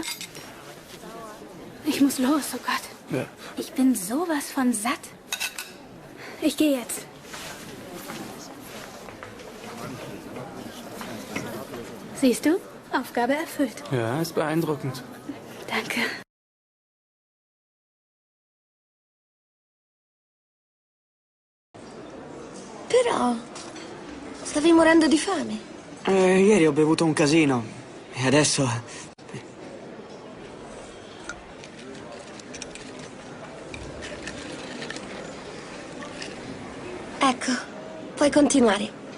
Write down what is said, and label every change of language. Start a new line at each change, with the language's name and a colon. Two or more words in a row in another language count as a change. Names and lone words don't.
German: Ich muss los, oh Gott. Ja. Ich bin sowas von satt. Ich gehe jetzt. Siehst du? Aufgabe erfüllt. Ja, ist beeindruckend. Danke.
Italian: Però stavi morendo di fame. Ieri ho bevuto un casino e adesso... Ecco, puoi continuare.